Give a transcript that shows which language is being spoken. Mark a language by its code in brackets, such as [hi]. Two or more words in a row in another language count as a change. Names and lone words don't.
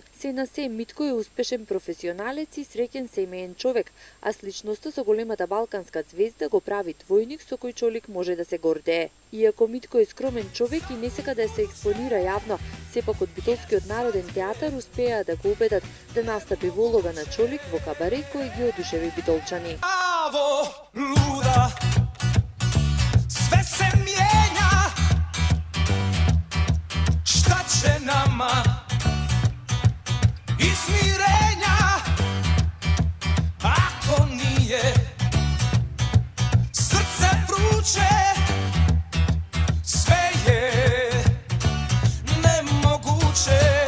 [mk] Се на се Митко е успешен професионалец и среќен семеен човек, а сличноста со големата балканска звезда го прави двојник со кој Чолик може да се гордее. Иако Митко е скромен човек и не сака да се експонира јавно, сепак од Битолскиот народен театар успеа да го убедат да настапи во улога на Чолик во кабаре кој ги одушеви битолчани. [bs] Luda, sve se mijenja, šta će nama izmirenja, ako nije srce vruće, sve je nemoguće.